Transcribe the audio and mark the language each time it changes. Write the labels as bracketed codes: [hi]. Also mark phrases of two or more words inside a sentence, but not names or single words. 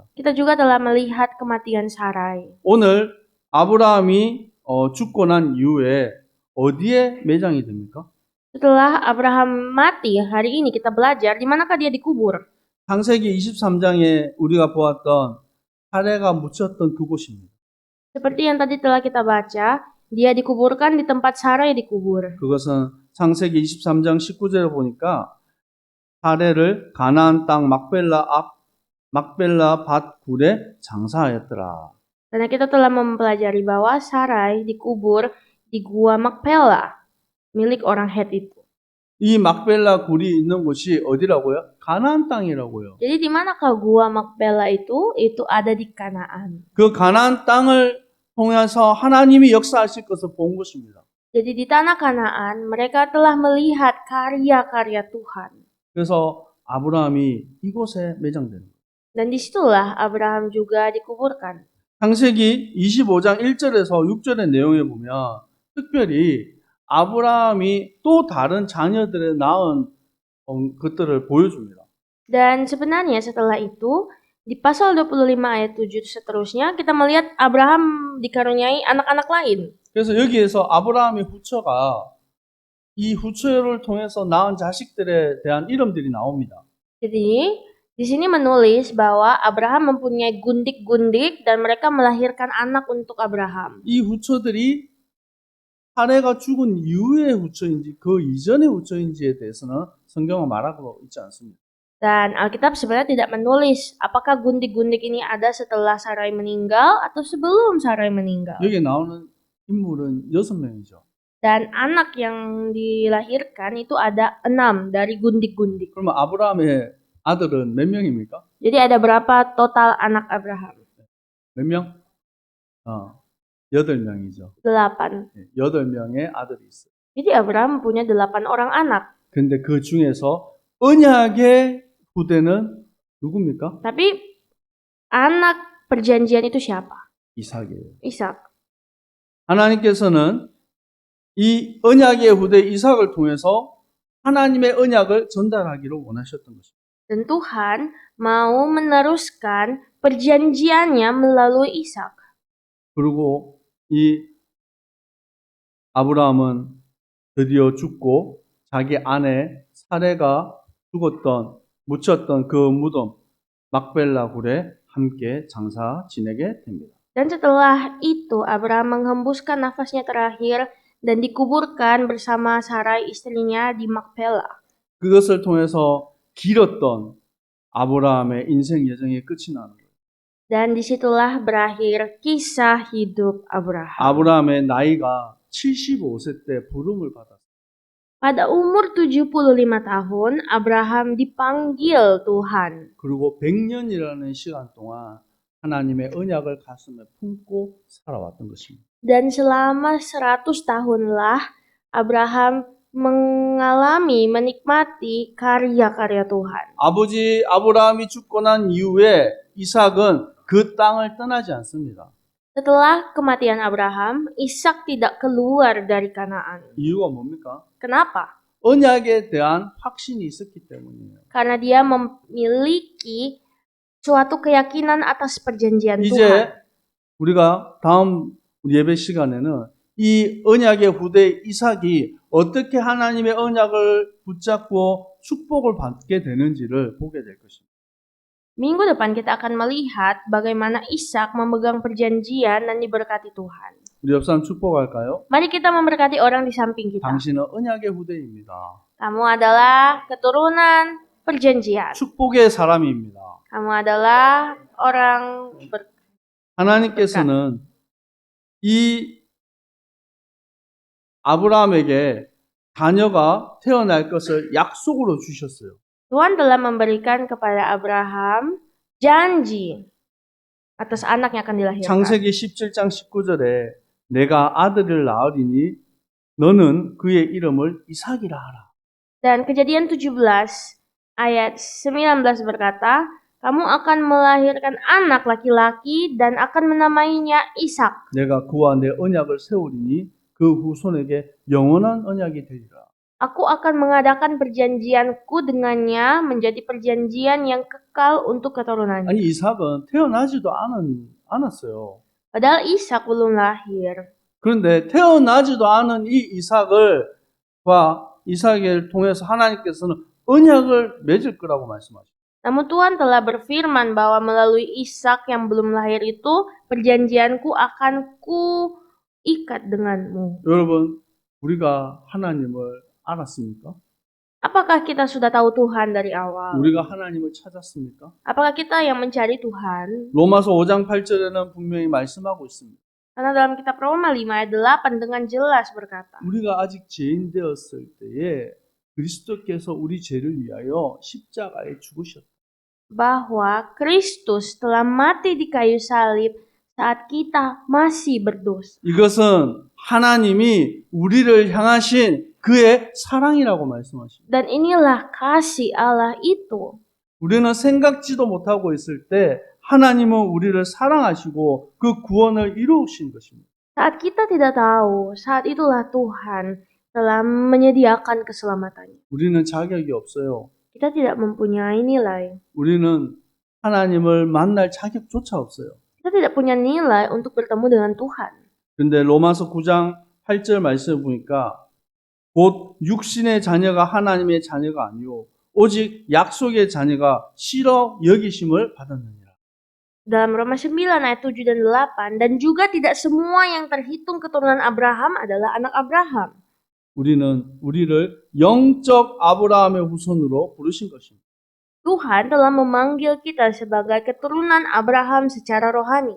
[id] Kita juga telah melihat kematian Sarai. [ko] 오늘 아브라함이 죽고 난 이후에 어디에 매장이 됩니까? [id] Setelah Abraham mati, hari ini kita belajar di manakah dia dikubur. [ko] 창세기 23장에 우리가 보았던 사례가 묻혔던 그곳입니다. [id] Seperti yang tadi telah kita baca, dia dikuburkan di tempat Sarai dikubur. [ko] 그것은 창세기 23장 19절에 보니까 사례를 가나안 땅 막벨라 밭 굴에 장사하였더라. [id] Karena kita telah mempelajari bahwa Sarai dikubur di gua Makpela, milik orang Het itu. [ko] 이 막벨라 굴이 있는 곳이 어디라고요? 가나안 땅이라고요. [id] Jadi di manakah gua Makpela itu? Itu ada di Kanaan. [ko] 그 가나안 땅을 통해서 하나님이 역사하실 것을 본 것입니다. [id] Jadi di tanah Kanaan, mereka telah melihat karya-karya Tuhan. [ko] 그래서 아브라함이 이곳에 매장되는 거예요. [id] Dan disitulah Abraham juga dikuburkan. [ko] 창세기 25장 1절에서 6절의 내용에 보면 특별히 아브라함이 또 다른 자녀들의 낳은 것들을 보여줍니다. [id] Dan sebenarnya setelah itu, di pasal 25 ayat 7 seterusnya, kita melihat Abraham dikaruniai anak-anak lain. [ko] 그래서 여기에서 아브라함의 후처가 이 후처를 통해서 낳은 자식들에 대한 이름들이 나옵니다. [id] Jadi, di sini menulis bahwa Abraham mempunyai gundik-gundik dan mereka melahirkan anak untuk Abraham. [ko] 이 후처들이 사례가 죽은 이후의 후처인지 그 이전의 후처인지에 대해서는 성경은 말하고 있지 않습니다. [id] Dan Alkitab sebenarnya tidak menulis apakah gundik-gundik ini ada setelah Sarai meninggal atau sebelum Sarai meninggal. [ko] 여기 나오는 인물은 6명이죠. [id] Dan anak yang dilahirkan itu ada 6 dari gundik-gundik. [ko] 그러면 아브라함의 아들은 몇 명입니까? [id] Jadi ada berapa total anak Abraham? [ko] 몇 명? 8명이죠. 8. 8명의 아들이 있어요. [id] Jadi Abraham punya 8 orang anak. [ko] 근데 그 중에서 언약의 후대는 누굽니까? [id] Tapi anak perjanjian itu siapa? [ko] 이삭이에요. Ishak. 하나님께서는 이 언약의 후대 이삭을 통해서 하나님의 언약을 전달하기를 원하셨던 것입니다. [id] Dan Tuhan mau meneruskan perjanjiannya melalui Ishak. [ko] 그리고 이 아브라함은 드디어 죽고 자기 아내 사레가 묻혔던 그 무덤 막벨라 굴에 함께 장사 지내게 됩니다. [id] Dan setelah itu Abraham menghembuskan nafasnya terakhir dan dikuburkan bersama Sarai istrinya di Makpela. [ko] 그것을 통해서 길었던 아브라함의 인생 여정의 끝이 나는 거예요. [id] Dan disitulah berakhir kisah hidup Abraham. [ko] 아브라함의 나이가 75세 때 부름을 받았어요. [id] Pada umur 75 tahun, Abraham dipanggil Tuhan. [ko] 그리고 100년이라는 시간 동안 하나님의 언약을 가슴에 품고 살아왔던 것입니다. [id] Dan selama 100 tahunlah Abraham menikmati karya-karya Tuhan. [ko] 아버지 아브라함이 죽고 난 이후에 이삭은 그 땅을 떠나지 않습니다. [id] Setelah kematian Abraham, Ishak tidak keluar dari Kanaan. [ko] 이유가 뭡니까? [id] Kenapa? [ko] 언약에 대한 확신이 있었기 때문이에요. [id] Karena dia memiliki suatu keyakinan atas perjanjian [ko] 이제 [id] Tuhan. [ko] 우리가 다음 예배 시간에는 이 언약의 후대 이삭이 어떻게 하나님의 언약을 붙잡고 축복을 받게 되는지를 보게 될 것입니다. [id] Minggu depan kita akan melihat bagaimana Ishak memegang perjanjian dan diberkati Tuhan. [ko] 우리 옆 사람 축복할까요? [id] Mari kita memberkati orang di samping kita. [ko] 당신은 언약의 후대입니다. [id] Kamu adalah keturunan perjanjian. [ko] 축복의 사람입니다. [id] Kamu adalah orang [ko] 하나님께서는 이 아브라함에게 자녀가 태어날 것을 약속으로 주셨어요. [id] Tuhan telah memberikan kepada Abraham janji atas anak yang akan dilahirkan. [ko] 창세기 17장 19절에 내가 아들을 낳으리니 너는 그의 이름을 이삭이라 하라. [id] Dan Kejadian 17 ayat 19 berkata, kamu akan melahirkan anak laki-laki dan akan menamainya Ishak. [ko] 내가 그와 내 언약을 세우리니 그 후손에게 영원한 언약이 되리라. [id] Aku akan mengadakan perjanjianku dengannya menjadi perjanjian yang kekal untuk keturunannya. [ko] 아니 이삭은 태어나지도 않았어요. [id] Padahal Ishak belum lahir. [ko] 그런데 태어나지도 않은 이 이삭을 통해서 하나님께서는 언약을 맺을 거라고 말씀하셨어요. [id] Namun Tuhan telah berfirman bahwa melalui Ishak yang belum lahir itu, perjanjianku akan kuikat denganmu. [ko] 여러분, 우리가 하나님을 알았습니까? [id] Apakah kita sudah tahu Tuhan dari awal? [ko] 우리가 하나님을 찾았습니까? [id] Apakah kita yang mencari Tuhan? [ko] 로마서 5장 8절에는 분명히 말씀하고 있습니다. [id] Karena dalam kitab Roma 5 ayat 8 dengan jelas berkata, [ko] 우리가 아직 죄인 되었을 때에 그리스도께서 우리 죄를 위하여 십자가에 죽으셨다. [id] bahwa Kristus telah mati di kayu salib saat kita masih berdosa. [ko] 이것은 하나님이 우리를 향하신 그의 사랑이라고 말씀하십니다. [id] Dan inilah kasih Allah itu. [ko] 우리는 생각지도 못하고 있을 때 하나님은 우리를 사랑하시고 그 구원을 이루신 것입니다. [id] Saat kita tidak tahu, saat itulah Tuhan telah menyediakan keselamatannya. [ko] 우리는 자격이 없어요. [id] Kita tidak mempunyai nilai. [ko] 우리는 하나님을 만날 자격조차 없어요. [id] Kita tidak punya nilai untuk bertemu dengan Tuhan. [ko] 근데 로마서 9장 8절 말씀을 보니까 곧 육신의 자녀가 하나님의 자녀가 아니요 오직 약속의 자녀가 실어 여기심을 받았느니라. [id] Dalam Roma 9 ayat 7 dan 8, dan juga tidak semua yang terhitung keturunan Abraham adalah anak Abraham. [ko] 우리는 우리를 영적 아브라함의 후손으로 부르신 것입니다. [id] Tuhan telah memanggil kita sebagai keturunan Abraham secara rohani.